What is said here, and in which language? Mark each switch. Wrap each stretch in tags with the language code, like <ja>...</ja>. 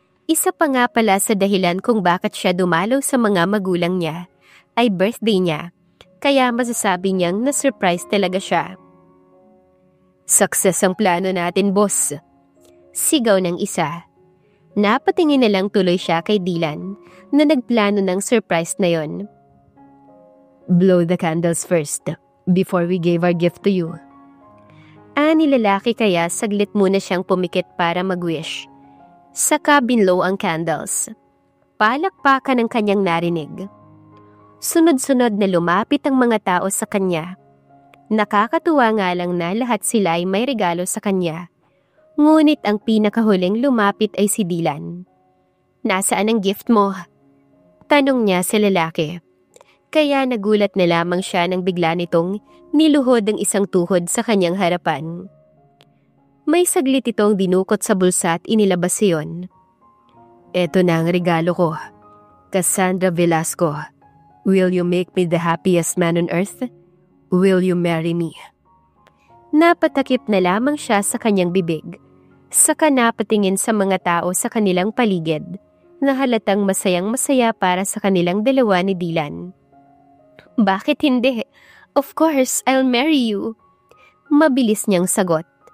<tl>Isa pa nga pala sa dahilan kung bakit siya dumalaw sa mga magulang niya ay birthday niya, kaya masasabi niyang na-surprise talaga siya. Success ang plano natin, boss. Sigaw ng isa. Napatingin na lang tuloy siya kay Dylan na nagplano ng surprise na yon.</tl> <en>Blow the candles first before we gave our gift to you.</en> <tl>Ani lalaki kaya saglit muna siyang pumikit para mag-wish. Saka binlow ang candles. Palakpakan ang kanyang narinig. Sunod-sunod na lumapit ang mga tao sa kanya. Nakakatuwa nga lang na lahat sila ay may regalo sa kanya. Ngunit ang pinakahuling lumapit ay si Dylan. Nasaan ang gift mo? Tanong niya sa lalaki. Kaya nagulat na lamang siya nang bigla nitong niluhod ang isang tuhod sa kanyang harapan. May saglit itong dinukot sa bulsa at inilabas iyon. Eto na ang regalo ko.</tl> <en>Cassandra Velasco, will you make me the happiest man on earth? Will you marry me?</en> <tl>Napatakip na lamang siya sa kanyang bibig. Saka napatingin sa mga tao sa kanilang paligid na halatang masayang-masaya para sa kanilang dalawa ni Dylan. Bakit hindi?</tl> <en>Of course, I'll marry you.</en> <tl>Mabilis niyang sagot.</tl>